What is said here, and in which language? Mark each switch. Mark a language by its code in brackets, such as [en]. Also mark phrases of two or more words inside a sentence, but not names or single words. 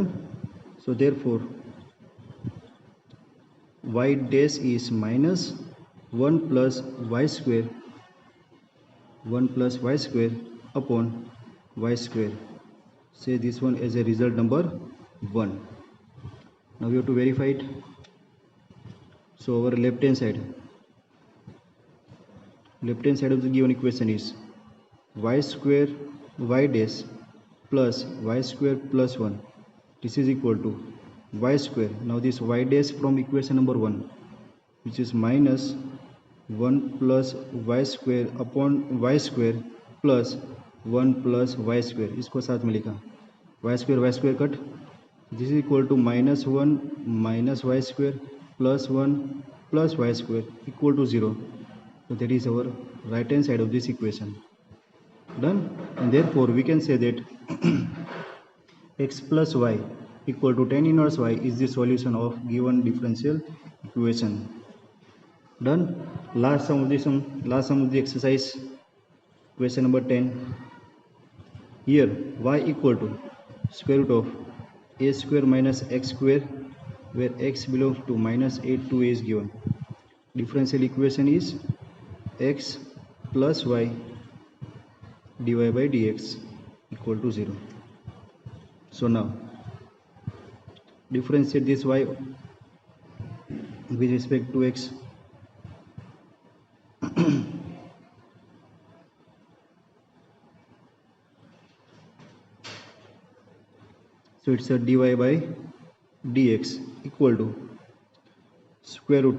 [en] So therefore y dash is minus 1 plus y square 1 plus y square upon y square. Say this one as a result number 1. Now we have to verify it. So our left hand side of the given equation is y square y dash plus y square plus 1. This is equal to y square. Now this y dash from equation number 1, which is minus 1 plus y square upon y square plus 1 plus y square. [hi] इसको साथ में लिखा [en] y square [hi] कट. [en] This is equal to minus 1 minus y square plus 1 plus y square equal to 0. So that is our right hand side of this equation. Done. And therefore we can say that x plus y equal to tan inverse y is the solution of given differential equation. Done. Last sum of the exercise, question number 10. Here y equal to square root of a square minus x square, where x belongs to minus 8 to a is given. Differential equation is x plus y dy by dx equal to 0. So now differentiate this y with respect to x. So it's a dy by dx equal to square root.